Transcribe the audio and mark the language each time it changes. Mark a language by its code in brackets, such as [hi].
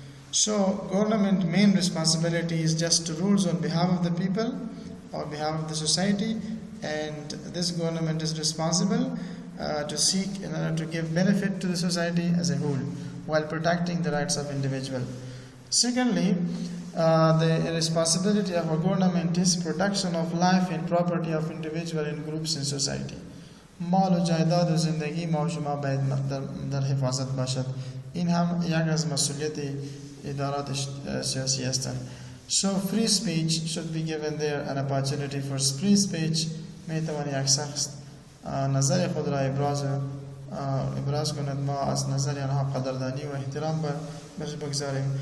[en] So government main responsibility is just to rules on behalf of the people or behalf of the society, and this government is responsible to seek in order to give benefit to the society as a whole while protecting the rights of individual. Secondly, the responsibility of a government is protection of life and property of individual and groups in society. [fa] مال و جایداد و زندگی ما و شما باید در حفاظت باشد. این هم یک از مسئولیت ادارات سیاسی هستند. [en] So free speech should be given there, an opportunity for free speech. [fa] میتوان یک شخص نظر خود را ابراز کند، ما از نظر آنها قدردانی و احترام بگذاریم.